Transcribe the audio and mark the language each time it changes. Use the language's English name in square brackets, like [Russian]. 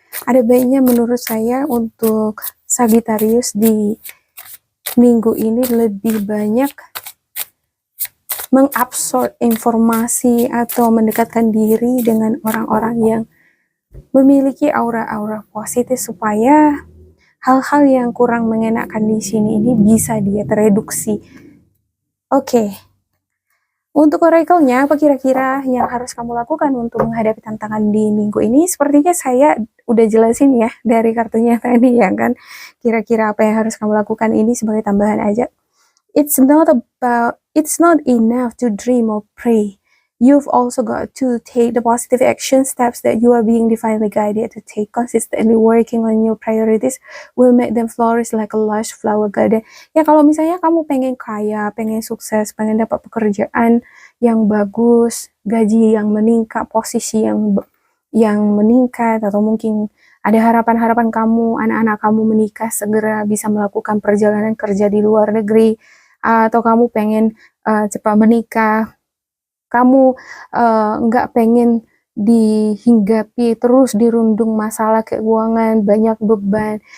[Indonesian] Ada baiknya menurut saya untuk Sagittarius di minggu ini lebih banyak mengabsorb informasi atau mendekatkan diri dengan orang-orang yang memiliki aura-aura positif supaya hal-hal yang kurang mengenakan di sini ini bisa dia tereduksi. Oke. Untuk oracle-nya, apa kira-kira yang harus kamu lakukan untuk menghadapi tantangan di minggu ini? Sepertinya saya udah jelasin ya dari kartunya tadi ya kan. Kira-kira apa yang harus kamu lakukan ini sebagai tambahan aja. [English] It's not enough to dream or pray. You've also got to take the positive action steps that you are being divinely guided to take. Consistently working on your priorities will make them flourish like a lush flower garden. [Indonesian] Ya kalau misalnya kamu pengen kaya, pengen sukses, pengen dapat pekerjaan yang bagus, gaji yang meningkat, posisi yang meningkat, atau mungkin ada harapan-harapan kamu, anak-anak kamu menikah, segera bisa melakukan perjalanan kerja di luar negeri, atau kamu pengen cepat menikah, kamu nggak pengen dihinggapi terus dirundung masalah keuangan, banyak beban.